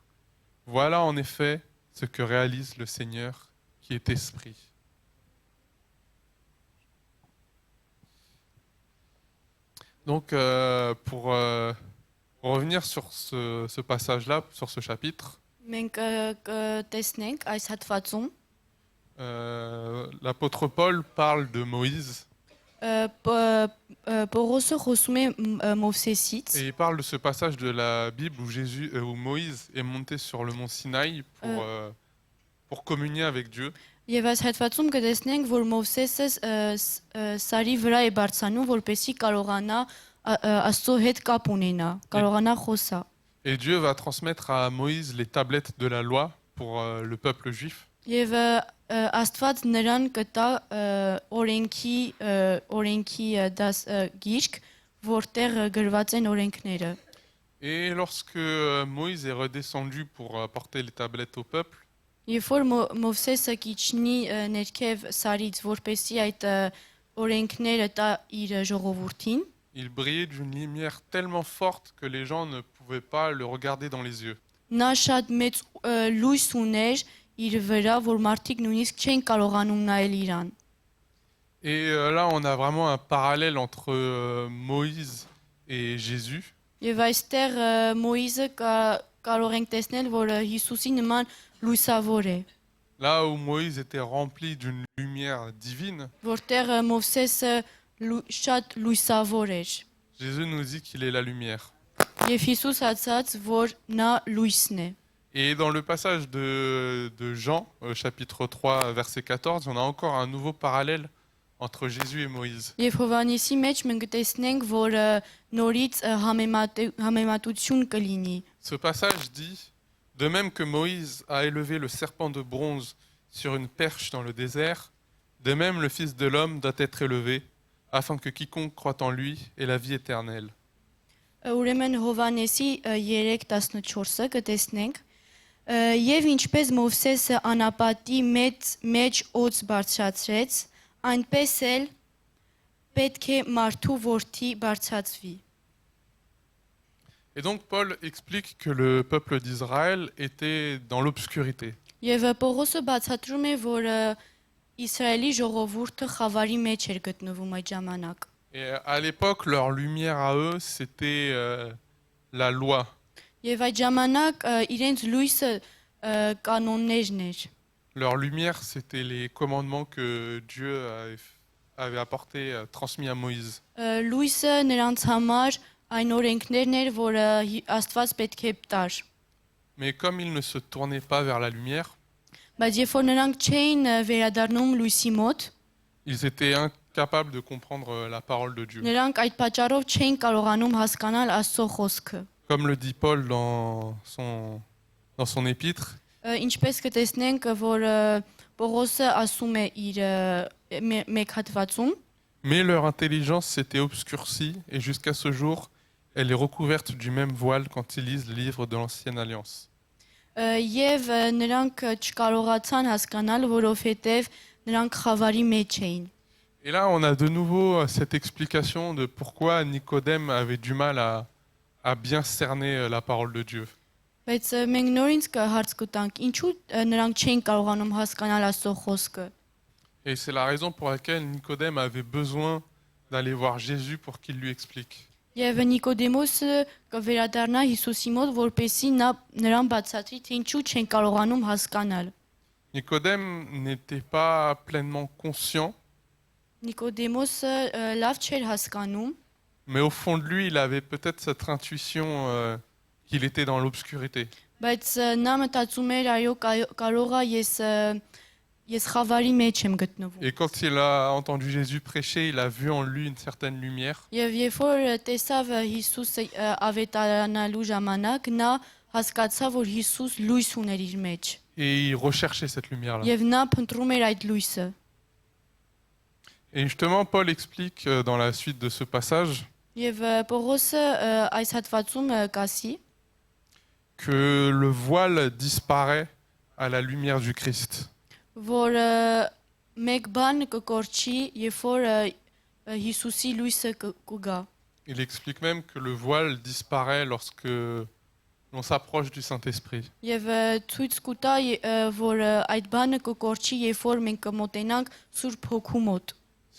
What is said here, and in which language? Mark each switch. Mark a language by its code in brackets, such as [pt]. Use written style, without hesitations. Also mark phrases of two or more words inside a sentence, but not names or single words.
[fr] Voilà en effet ce que réalise le Seigneur qui est esprit. Donc, pour revenir sur ce passage-là, sur ce chapitre, [hy] Մենք կտեսնենք այս հատվածում [fr] l'apôtre Paul parle de Moïse [hy] Պողոսը խոսում է Մովսեսից [fr] et il parle de ce passage de la Bible où Moïse est monté sur le mont Sinaï pour communier avec Dieu. [hy] Եվ այս հատվածում կտեսնենք, որ Մովսեսը սարի վրա է բարձրանում, որպեսզի կարողանա Աստծո հետ կապ ունենա, կարողանա խոսա։ [fr] Et Dieu va transmettre à Moïse les tablettes de la loi pour le peuple juif. [hy] Եվ Աստված նրան կտա օրենքի գիրք, որտեղ գրված են օրենքները։ [fr] Et lorsque Moïse est redescendu pour apporter les tablettes au peuple, [hy] Երբ որ Մովսեսը կիջնի ներքև սարից, որպեսզի այդ օրենքները տա իր ժողովրդին, [fr] il brillait d'une lumière tellement forte que les gens ne pouvaient pas le regarder dans les yeux. [hy] նա շատ մեծ լույս ուներ իր վրա, որ մարդիկ նույնիսկ չեն կարողանում նայել իրան։ [fr] Et là, on a vraiment un parallèle entre Moïse et Jésus. [hy] Եվ այստեղ Մոյիզը կարող ենք տեսնել, որ Հիսուսի նման լույսավոր է, [fr] Là où Moïse était rempli d'une lumière divine, [hy] որտեղ Մովսեսը շատ լույսավոր էր։ [fr] Jésus nous dit qu'il est la lumière. [hy] Եվ Հիսուս ասաց, որ նա լույսն է։ [fr] Et dans le passage de Jean, chapitre 3, verset 14, on a encore un nouveau parallèle entre Jésus et Moïse. [hy] Եվ Հովհաննեսի մեջ մենք տեսնենք, որ նորից համեմատություն կլինի։ [fr] Ce passage dit: de même que Moïse a élevé le serpent de bronze sur une perche dans le désert, de même le Fils de l'homme doit être élevé, afin que quiconque croit en lui ait la vie éternelle. [hy] Ուրեմն Հովհաննեսի 3:14-ը կտեսնենք. Եվ ինչպես Մովսեսը անապատի մեջ օձ բարձրացրեց, այնպես էլ պետք է մարդու որդի բարձրացվի։ [fr] Et donc Paul explique que le peuple d'Israël était dans l'obscurité. [hy] Եվ Պողոսը բացատրում է, որ Իսրայելի ժողովուրդը խավարի մեջ էր գտնվում այդ ժամանակ։ [fr] Et à l'époque, leur lumière à eux, c'était la loi. [hy] Եվ այդ ժամանակ իրենց լույսը կանոններն էր։ [fr] Leur lumière, c'était les commandements que Dieu avait apportés, transmis à Moïse. [hy] Լույսը նրանց համար այն օրենքներն էր, որը Աստված պետք է տար։ [fr] Mais comme ils ne se tournaient pas vers la lumière, [hy] Բայց երբ որ նրանք չէին վերադառնում լույսի մոտ, [fr] ils étaient incapables de comprendre la parole de Dieu. [hy] նրանք այդ պատճառով չէին կարողանում հասկանալ Աստծո խոսքը։ [fr] Comme le dit Paul dans son épître, [hy] Ինչպես կտեսնենք, որ Պողոսը ասում է իր մեկ հատվածում, [fr] mais leur intelligence s'était obscurcie et jusqu'à ce jour, elle est recouverte du même voile quand ils lisent le livre de l'Ancienne Alliance. [hy] եւ նրանք չկարողացան հասկանալ, որովհետեւ նրանք խավարի մեջ էին։ [fr] Et là, on a de nouveau cette explication de pourquoi Nicodème avait du mal à bien cerner la parole de Dieu. [hy] Բայց մենք նորից հարց կտանք, ինչու նրանք չէին կարողանում հասկանալ Աստծո խոսքը։ [fr] Et c'est la raison pour laquelle Nicodème avait besoin d'aller voir Jésus pour qu'il lui explique. [hy] Եվ Նիկոդեմոսը կվերադառնա Հիսուսի մոտ, որպեսզի նա նրան բացատրի, թե ինչու չեն կարողանում հասկանալ։ [fr] Nicodème n'était pas pleinement conscient, [hy] Նիկոդեմոսը լավ չէր հասկանում, [fr] mais au fond de lui, il avait peut-être cette intuition qu'il était dans l'obscurité. [hy] բայց նա մտածում էր, այո, կարող է ես խավարի մեջ եմ գտնվում։ [fr] Et quand il a entendu Jésus prêcher, il a vu en lui une certaine lumière. [hy] Եվ երբ որ տեսավ Հիսուսը ավետարանալու ժամանակ, նա հասկացավ, որ Հիսուս լույս ուներ իր մեջ։ [fr] Et il recherchait cette lumière-là. [hy] Եվ նա փնտրում էր այդ լույսը։ [fr] Et justement, Paul explique dans la suite de ce passage [hy] Եվ Պողոսը այս հատվածում կասի, [fr] que le voile disparaît à la lumière du Christ. [hy] որ մեկ բան կկորչի, երբ որ Հիսուսի լույսը կգա։ [fr] Il explique même que le voile disparaît lorsque l'on s'approche du Saint-Esprit. [hy] Եվ ցույց կտա, որ այդ բանը կկորչի, երբ որ մենք կմոտենանք Սուրբ Հոգու մոտ։